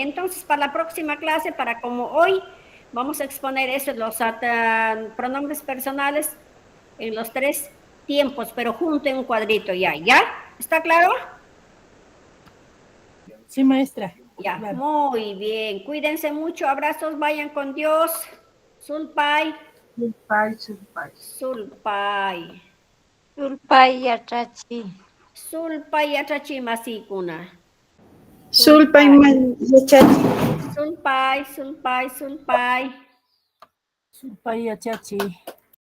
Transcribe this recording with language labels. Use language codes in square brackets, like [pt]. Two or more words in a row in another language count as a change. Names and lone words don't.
[es] Entonces, para la próxima clase, para como hoy, vamos a exponer eso, los pronombres personales en los 3 tiempos, pero junto en un cuadrito ya. ¿Ya? ¿Está claro? Sí, maestra. Ya, Claro. muy bien. Cuídense mucho. Abrazos, vayan con Dios. [qu] Sulpai. Sulpai. Sulpai. Sulpai yachachi. Sulpai yachachi masikuna. Sulpai yachachi. Sulpai. Sulpai yachachi.